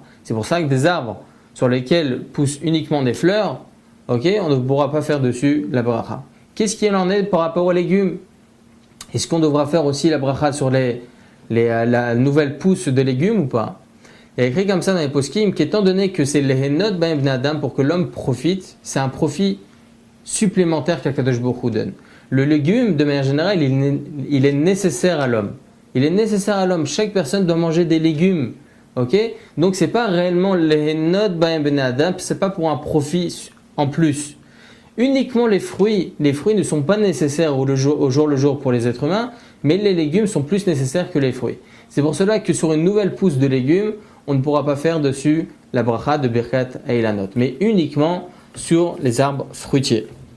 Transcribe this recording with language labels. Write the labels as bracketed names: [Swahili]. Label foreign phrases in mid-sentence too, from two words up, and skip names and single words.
[French] C'est pour ça que des arbres sur lesquels poussent uniquement des fleurs, on ne pourra pas faire dessus la bracha. Qu'est-ce qu'il en est par rapport aux légumes? Est-ce qu'on devra faire aussi la bracha sur la nouvelle pousse de légumes ou pas? Il y a écrit comme ça dans les poskim qu'étant donné que c'est [Hebrew] להנות בהם בני אדם [French] pour que l'homme profite, c'est un profit supplémentaire qu' [Hebrew] הקדוש ברוך הוא [French] donne. Le légume, de manière générale, il est nécessaire à l'homme. Il est nécessaire à l'homme. Chaque personne doit manger des légumes. Donc c'est pas réellement [Hebrew] להנות בהם בני אדם, [French] c'est pas pour un profit en plus. Uniquement les fruits ne sont pas nécessaires au jour le jour pour les êtres humains, mais les légumes sont plus nécessaires que les fruits. C'est pour cela que sur une nouvelle pousse de légumes, on ne pourra pas faire dessus la bracha de [Hebrew] ברכת אילנות, [French] mais uniquement sur les arbres fruitiers.